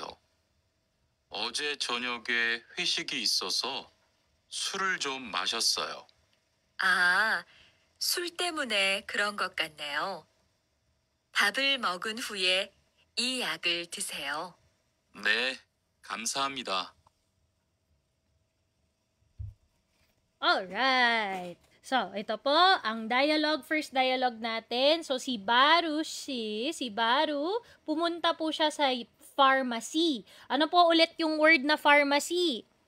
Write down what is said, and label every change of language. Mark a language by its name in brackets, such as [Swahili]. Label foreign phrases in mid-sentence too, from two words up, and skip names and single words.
[Korean] 어제 저녁에 회식이 있어서 술을 좀 마셨어요. 아, 술 때문에 그런 것 같네요. 밥을 먹은 후에 이 약을 드세요. 네, 감사합니다. [Filipino] Alright. So, ito po, ang [English] first dialogue [Filipino] natin. So, si Baru, pumunta po siya sa pharmacy. Ano po ulit yung word na pharmacy?